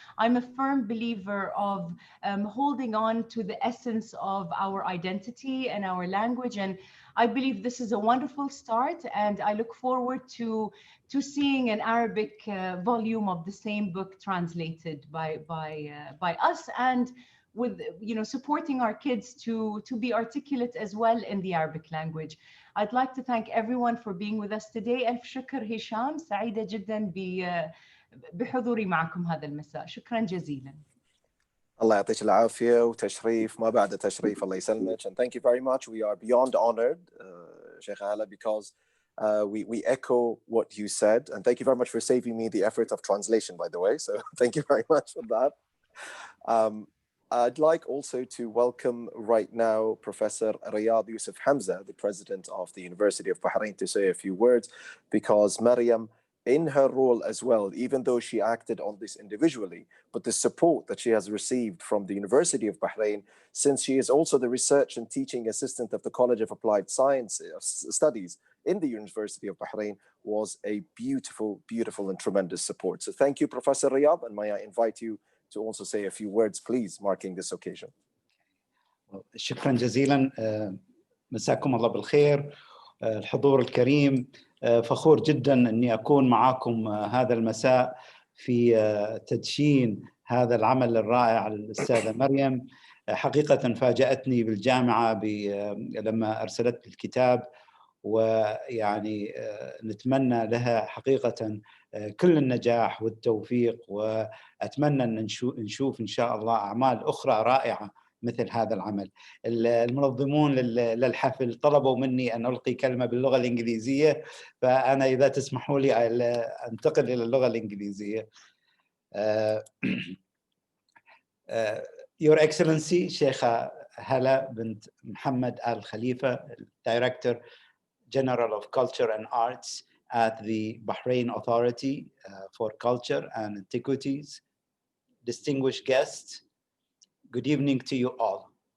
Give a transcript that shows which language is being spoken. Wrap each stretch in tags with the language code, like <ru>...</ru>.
<en>I'm a firm believer of holding on to the essence of our identity and our language, and I believe this is a wonderful start, and I look forward to seeing an Arabic volume of the same book translated by us, and with supporting our kids to be articulate as well in the Arabic language. I'd like to thank everyone for being with us today.</en> <ar>ألف شكر هشام، سعيدة جدا بحضوري معكم هذا المساء. شكرا جزيلا. الله يعطيك العافية وتشريف ما بعد تشريف. الله يسلمك.</ar> <en>And thank you very much. We are beyond honored, Sheikh Hala, because we echo what you said. And thank you very much for saving me the effort of translation, by the way. So thank you very much for that. I'd like also to welcome right now Professor Riyad Yusuf Hamza, the president of the University of Bahrain, to say a few words, because Maryam, in her role as well, even though she acted on this individually, but the support that she has received from the University of Bahrain, since she is also the research and teaching assistant of the College of Applied Science Studies in the University of Bahrain, was a beautiful, beautiful and tremendous support. So thank you, Professor Riyad, and may I invite you to also say a few words, please, marking this occasion.</en> <ar>شكرا جزيلا. مساكم الله بالخير. الحضور الكريم، فخور جدا أني أكون معكم هذا المساء في تدشين هذا العمل الرائع للأستاذة مريم. حقيقة فاجأتني بالجامعة لما أرسلت الكتاب، ويعني نتمنى لها حقيقة كل النجاح والتوفيق، وأتمنى أن نشوف إن شاء الله أعمال أخرى رائعة مثل هذا العمل. المنظمون للحفل طلبوا مني أن ألقي كلمة باللغة الإنجليزية، فأنا إذا تسمحوا لي أنتقل إلى اللغة الإنجليزية.</ar> <en>Your Excellency Sheikha Hala bint Mohammed Al Khalifa, Director General of Culture and Arts at the Bahrain Authority for Culture and Antiquities, distinguished guests, good evening to you all.</en>